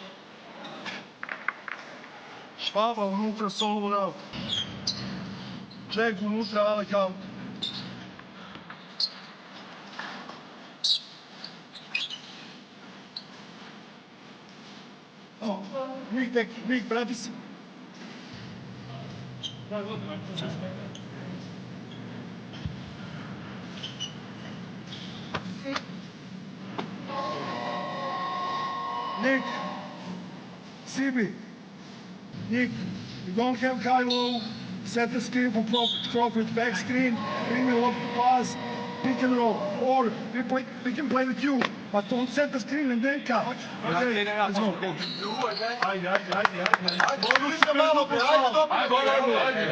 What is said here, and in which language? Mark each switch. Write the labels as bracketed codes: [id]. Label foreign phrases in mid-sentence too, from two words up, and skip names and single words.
[sr] Švaba unutra, [en] Solomon out. [sr] Jack unutra, Alec out. Oh, Nick, vrati se. [en] Nick, Sibi, Nick, you don't have high low, set the screen for profit, back screen, bring me off the pass, pick and roll, or we can play with you, but don't set the screen and then cut. Okay, let's go. [sr] Ajde. Odlučite malo, ajde.